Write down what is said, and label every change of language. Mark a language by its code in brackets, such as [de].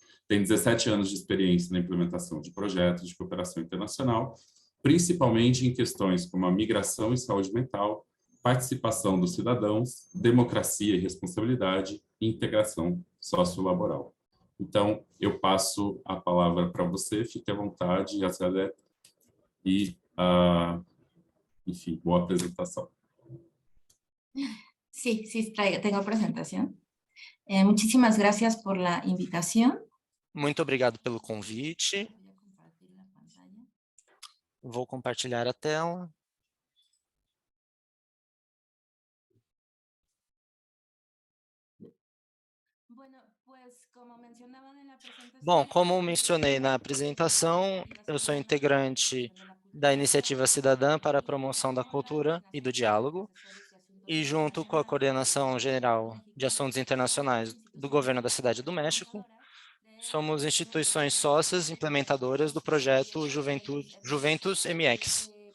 [pt] Tem 17 anos de experiência na implementação de projetos de cooperação internacional, principalmente em questões como a migração e saúde mental, participação dos cidadãos, democracia e responsabilidade e integração sociolaboral. Então, eu passo a palavra para você, fique à vontade, Azalea, e, enfim, boa apresentação. [es] Sí, sí, tengo presentación. Muchísimas gracias por la invitación. [pt] Muito obrigado pelo convite. [es] Voy a compartir la pantalla. [pt] Vou compartilhar a tela. [es] Bueno, pues como mencionaban en la presentación, [pt] Bom, como mencionei na apresentação, eu sou integrante da Iniciativa Cidadã para a Promoção da Cultura e do Diálogo, e junto com a Coordenação Geral de Assuntos Internacionais do Governo da Cidade do México, somos instituições sócias implementadoras do projeto Juventus MX.